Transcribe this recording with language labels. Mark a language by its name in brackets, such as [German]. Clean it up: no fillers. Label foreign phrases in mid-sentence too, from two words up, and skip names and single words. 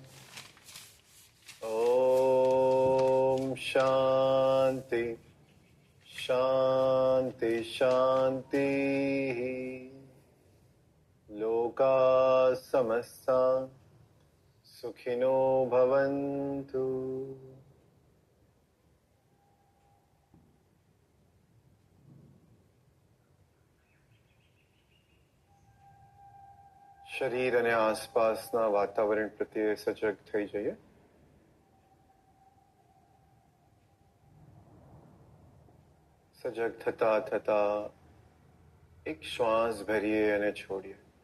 [Sanskrit] ओम शांति शांति शांति. लोका समस्ता सुखिनो भवन्तु. [Gujarati] શરીર અને આસપાસના વાતાવરણ પ્રત્યે સજગ થઈ જઈએ. સજગ થતા થતા એક શ્વાસ ભરીએ અને છોડીએ.